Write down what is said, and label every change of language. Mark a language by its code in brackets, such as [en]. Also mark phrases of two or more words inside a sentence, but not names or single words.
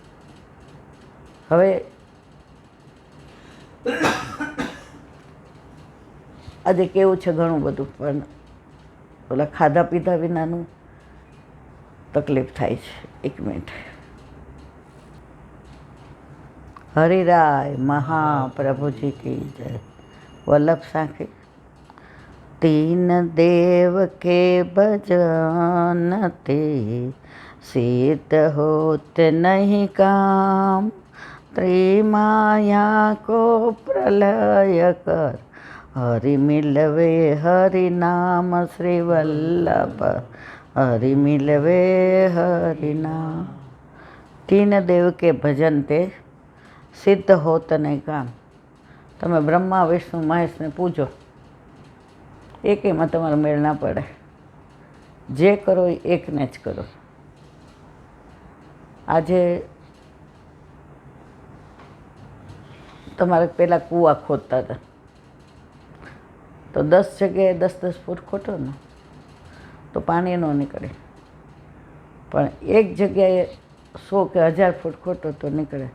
[gu] હવે આજે કેવું છે ઘણું બધું, પણ ઓલા ખાધા પીધા વિનાનું તકલીફ થાય છે. એક મિનિટ. [hi] हरिराय महाप्रभुजी की जय. [gu] વલ્લભ સાખી. [bra] तीन देव के भजन ते सिद्ध होत नहीं काम, त्रिमाया को प्रलय कर हरि मिलवे हरि नाम श्री वल्लभ हरि मिलवे हरि नाम. तीन देव के भजन ते सिद्ध होत नहीं काम. [gu] તમે બ્રહ્મા વિષ્ણુ મહેશને પૂજો, એકેમાં તમારો મેળ ના પડે. જે કરો એ એકને જ કરો. આજે તમારે પેલા કૂવા ખોદતા હતા તો 10 જગ્યાએ 10-10 ફૂટ ખોટો ને તો પાણી ન નીકળે, પણ એક જગ્યાએ 100 કે 1000 ફૂટ ખોટો તો નીકળે.